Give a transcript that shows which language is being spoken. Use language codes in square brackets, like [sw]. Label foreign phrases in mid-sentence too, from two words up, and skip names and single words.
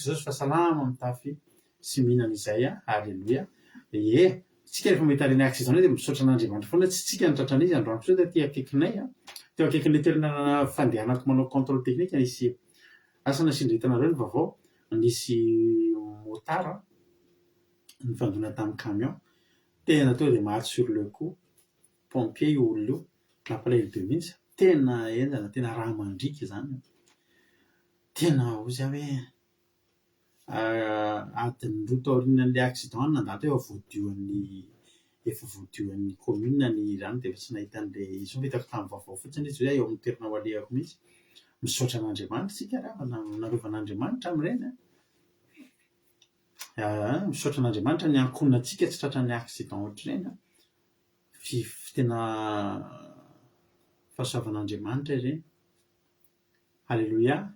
[mg] Jesosy fa salama mitafy sy mihinana izay alleloia tsika rehefa mahita reny accident de misaotra an'Andriamanitra foana tsy tsika nitratrana izy androany so ty akaikinay teo akaikin'le toerana fandehanako manao [fr] contrôle technique [mg] nisy asa nasindritanareo ny vaovao nisy motara nifandona tamin'ny camion tena tonga de maty [fr] sur le coup [mg] pompier io olona io nampalahelo be mihitsy tena enjana tena raha mandrika zany tena ozy hoe adiny roa taorinan'le accident nandalo hoe efa voadioan'ny commune ny rano de efa tsy nahita an'le izy vitako tamin'ny vaovao fotsiny izy hoe eo amin'ny toerana ho alehako mihitsy misaotra an'Andriamanitra sika raha narovan'Andriamanitra amin'ireny misaotra an'Andriamanitra ny ankonantsika tsy tratran'ny accident ohatr'ireny tena fahasoavan'Andriamanitra ireny alleloia